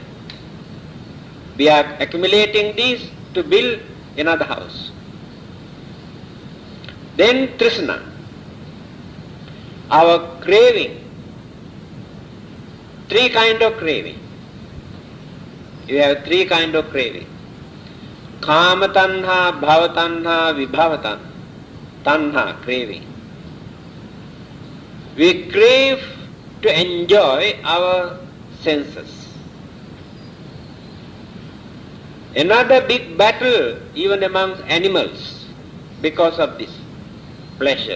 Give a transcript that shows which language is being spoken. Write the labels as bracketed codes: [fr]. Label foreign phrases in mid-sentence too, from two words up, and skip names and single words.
[en] We are accumulating these to build another house. Then Trishna, our craving. 3 kinds of craving. You have 3 kinds of craving. [pi] Kama tanha, bhava tanha, vibhava tanha, [en] craving. We crave to enjoy our senses. Another big battle even amongst animals because of this pleasure.